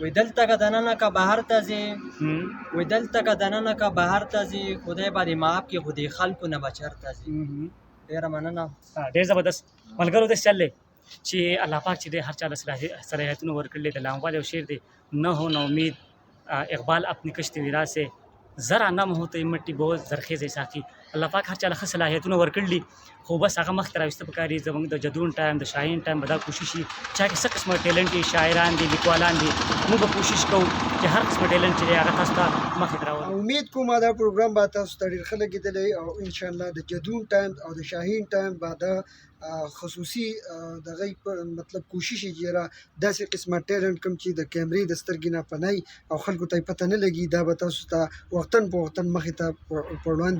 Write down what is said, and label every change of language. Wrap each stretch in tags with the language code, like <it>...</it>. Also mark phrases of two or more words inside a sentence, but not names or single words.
<ps>وی دلته که دننه که بهر ته ځې، وی دلته که دننه که بهر ته ځې، خدای به دې ماف کړي خو دې خلکو نه به چېرته ځې. ډېره مننه. ډېر زبردست. ملګرو داسې چل دی چې الله پاک چې دی هر چا له صلاحیتونه ورکړي. د لاموال یو شعر دی،</ps> <ur>نه ہو نومید اقبال اپنی کشتی ویرا سے زرا نم ہو تو یہ مٹی بہت زرخیزه ساقي.</ur> <ps>الله پاک هر چا له ښه صلاحیتونه ورکړي، خو بس هغه مخته راویسته پکار دي. زموږ د جدون ټایم د شاهین ټایم به دا کوشش وي چا کې څه قسمه ټیلنټ دي، شاعران دي، لیکوالان دي، موږ به کوشش کوو چې هر قسمه ټیلنټ چې دی هغه تاسو ته مخې ته راولو. امید کوم دا پروګرام به تاسو ته ډېر ښه لګېدلی او انشاءالله د جدون ټایم او د شاهین ټایم به دا خصوصي دغه مطلب کوشش یې چې را داسې قسمه ټیلنټ کوم چې د کیمرې د سترګې نه پنای او خلکو ته یې پته نه لګي، دا به تاسو ته وختاً په وختاً مخې ته په وړاندې راوړي.</ps>